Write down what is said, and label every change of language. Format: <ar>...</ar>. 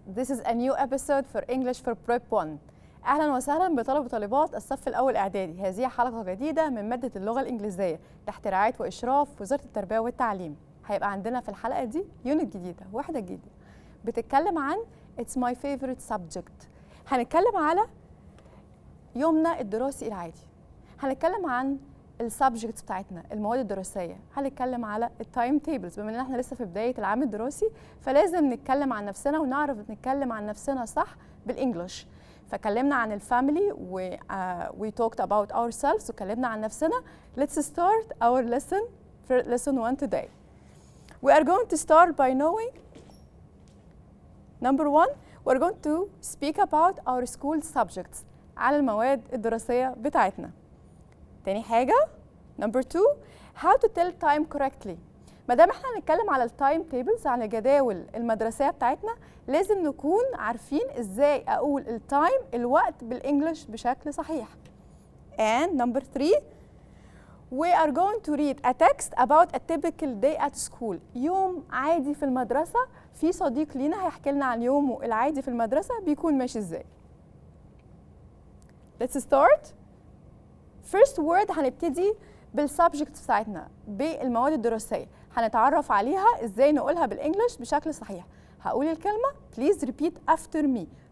<en>This is a new episode for English for Prep 1.</en> <ar>أهلا وسهلا بطلبة وطالبات الصف الأول إعدادي. هذه حلقة جديدة من مادة اللغة الإنجليزية تحت رعاية وإشراف وزارة التربية والتعليم. هيبقى عندنا في الحلقة دي يونت جديدة، واحدة جديدة بتتكلم عن</ar> <en>It's my favorite subject.</en> <ar>هنتكلم على يومنا الدراسي العادي. هنتكلم عن السبجكتس بتاعتنا، المواد الدراسيه، هنتكلم على التايم تيبلز. بما ان احنا لسه في بدايه العام الدراسي فلازم نتكلم عن نفسنا ونعرف نتكلم عن نفسنا صح بالانجلش. فكلمنا عن الفاميلي و</ar> <en>we talked about ourselves</en> <ar>وكلمنا عن نفسنا.</ar> <en>Let's start our lesson for lesson 1 today. We are going to start by knowing number 1 we're going to speak about our school subjects</en> <ar>على المواد الدراسيه بتاعتنا. تاني حاجة</ar> <en>number 2 how to tell time correctly.</en> <ar>ما دام احنا هنتكلم على التايم تيبلز، على الجداول المدرسية بتاعتنا، لازم نكون عارفين ازاي اقول التايم الوقت بالانجلش بشكل صحيح.</ar> <en>And number 3 we are going to read a text about a typical day at school.</en> <ar>يوم عادي في المدرسة. في صديق لينا هيحكي لنا عن يومه العادي في المدرسة بيكون ماشي ازاي.</ar> <en>Let's start. First word</en> <ar>هنبتدي بالسبجكت بتاعتنا، بالمواد الدراسية، هنتعرف عليها ازاي نقولها بالانجلش بشكل صحيح. هقول الكلمة</ar> <en>please repeat after me.</en>